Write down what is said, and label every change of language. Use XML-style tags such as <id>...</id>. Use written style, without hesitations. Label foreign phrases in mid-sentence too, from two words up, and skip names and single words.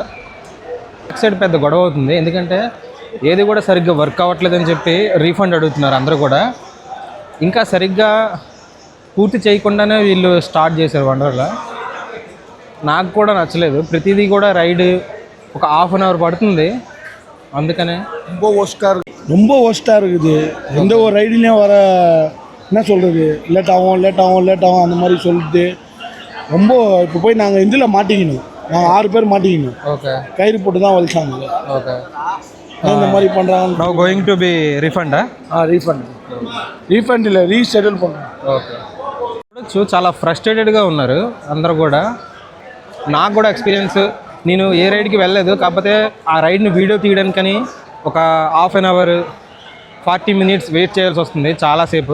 <en>back side</en> <te>పెద్ద గొడవ అవుతుంది, ఎందుకంటే ఏది కూడా సరిగ్గా వర్క్ అవ్వట్లేదని చెప్పి రీఫండ్ అడుగుతున్నారు అందరూ కూడా. ఇంకా సరిగ్గా పూర్తి చేయకుండానే వీళ్ళు స్టార్ట్ చేశారు వండర్లా. నాకు కూడా నచ్చలేదు, ప్రతిదీ కూడా రైడ్ ఒక</te> <en>½ an hour</en> <te>పడుతుంది, అందుకనే</te> <ta>ரொம்ப ஒஸ்ட்டாக இருக்குது. எந்த ஒரு ரைடுலையும் வர என்ன சொல்கிறது, லேட் ஆகும் அந்த மாதிரி சொல்லிட்டு ரொம்ப. இப்போ போய் நாங்கள் இதில் மாட்டிக்கணும், நாங்கள் 6 பேர் மாட்டிக்கணும். ஓகே, கயிறு போட்டு தான் வலிச்சாங்க. ஓகே, இந்த மாதிரி பண்ணுறாங்க.</ta> <en>now going to be refund-a?</en> <ta>రీఫండ్ இல்லை, రీషెడ్యూల్ பண்ணுறோம்.</ta> <te>ఓకే, చూడొచ్చు చాలా ఫ్రస్ట్రేటెడ్గా ఉన్నారు అందరూ కూడా. నాకు కూడా ఎక్స్పీరియన్స్, నేను ఏ రైడ్కి వెళ్ళలేదు, కాకపోతే ఆ రైడ్ని వీడియో తీయడానికని ఒక</te> <en>½ an hour 40 minutes</en> <te>వెయిట్ చేయాల్సి వస్తుంది, చాలాసేపు.</te>